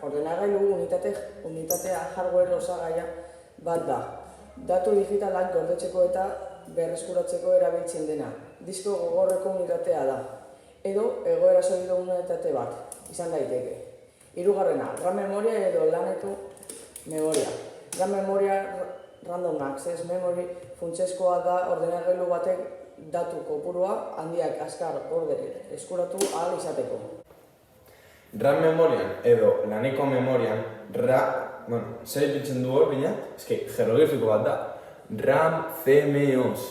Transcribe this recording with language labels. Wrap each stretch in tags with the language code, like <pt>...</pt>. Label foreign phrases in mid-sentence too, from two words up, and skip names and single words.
<eu>Ordenagailu unitatea hardware osagaia bat da. Datu digitalak gordetzeko eta berreskuratzeko erabiltzen dena. Disko gogorreko unitatea da. Edo egoera solido unitate bat, izan daiteke. Hirugarrena, RAM memoria edo laneko memoria. RAM memoria</eu> <en>random access memory</en> <eu>funtsezkoa da ordenagailu batek datu kopurua handiak azkar gorde eskuratu ahal izateko. RAM memorian edo laneko memorian, zer ipitzen du hor bina? Jeroglifiko bat da. RAM CMOS.</eu>